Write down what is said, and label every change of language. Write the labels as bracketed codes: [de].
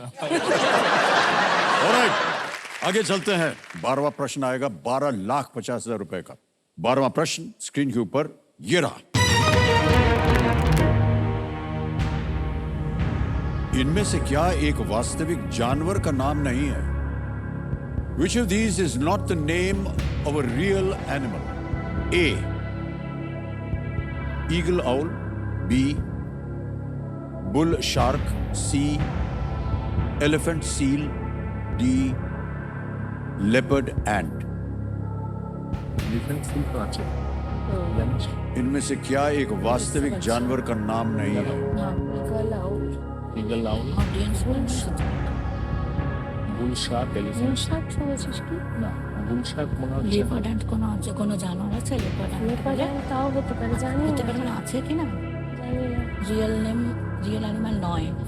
[hi] Alright, आगे चलते हैं। 12वां प्रश्न आएगा 12,50,000 रुपए का। 12वां प्रश्न स्क्रीन के ऊपर ये रहा। इनमें से क्या एक वास्तविक जानवर का नाम नहीं है? [en] Which of these is not the name of a real animal? A. Eagle owl. B. Bull shark. C. Elephant seal. D. Leopard ant. [hi] इनमें से क्या एक वास्तविक जानवर का नाम नहीं है? [bn] ईगल आउल, বুল শার্ক, এলিফ্যান্ট না, বুল শার্ক মনে হচ্ছে লেপার্ড অ্যান্ট কোনো জানোয়ার আছে? লেপার্ড অ্যান্ট তাও হতে পারে, জানি হতে পারে, মানে আছে কি না? রিয়েল অ্যানিমাল নয়।